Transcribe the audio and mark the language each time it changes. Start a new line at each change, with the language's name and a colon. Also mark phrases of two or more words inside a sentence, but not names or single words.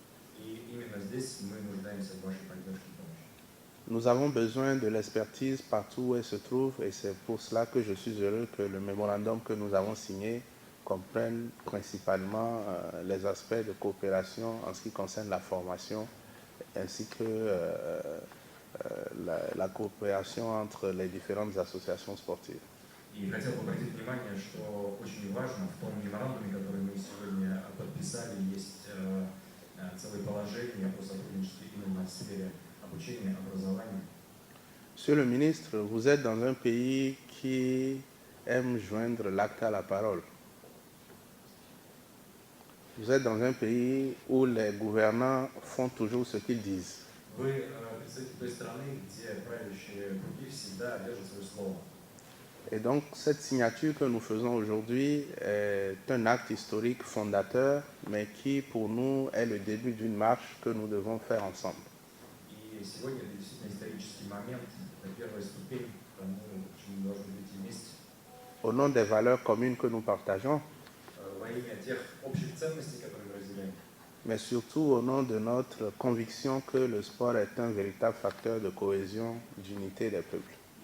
French: Nous avons besoin de l'expertise partout où elle se trouve et c'est pour cela que je suis heureux que le mémorandum que nous avons signé comprenne principalement les aspects de coopération en ce qui concerne la formation ainsi que la coopération entre les différentes associations sportives.
Russian: И хотел бы обратить внимание, что очень важно в том меморандуме, который мы сегодня подписали, есть целое положение о сотрудничестве именно в сфере обучения, образования.
French: Monsieur le ministre, vous êtes dans un pays qui aime joindre l'acte à la parole. Vous êtes dans un pays où les gouvernants font toujours ce qu'ils disent.
Russian: Вы представитель той страны, где правящие круги всегда держат свое слово.
French: Et donc, cette signature que nous faisons aujourd'hui est un acte historique fondateur, mais qui, pour nous, est le début d'une marche que nous devons faire ensemble. Au nom des valeurs communes que nous partageons, mais surtout au nom de notre conviction que le sport est un véritable facteur de cohésion, d'unité des peuples.